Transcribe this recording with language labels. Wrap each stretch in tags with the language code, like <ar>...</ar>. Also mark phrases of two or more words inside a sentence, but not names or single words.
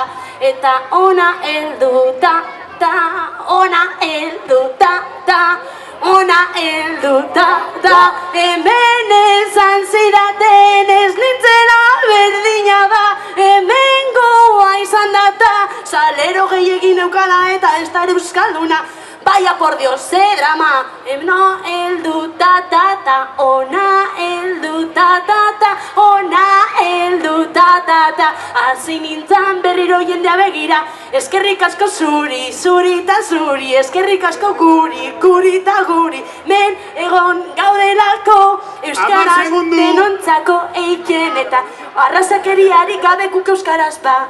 <eu>Eta ona helduta, ona helduta, ona helduta, hemen esan zidaten ez nintzela berdina da, hemengoa izan data, salero gehiagin eukala eta ez da euskalduna.</eu> <es>Vaya por Dios,</es> <eu>ze drama, no heldu ta, ona heldu ta, ona heldu ta. Hasi nintzan berriro jendea begira, eskerrik asko zuri, zuri ta zuri, eskerrik asko guri, guri ta guri, men egon gaudelako, euskaraz denontzako eiken eta arrazakeriarik gabekuk euskaraz ba.</eu>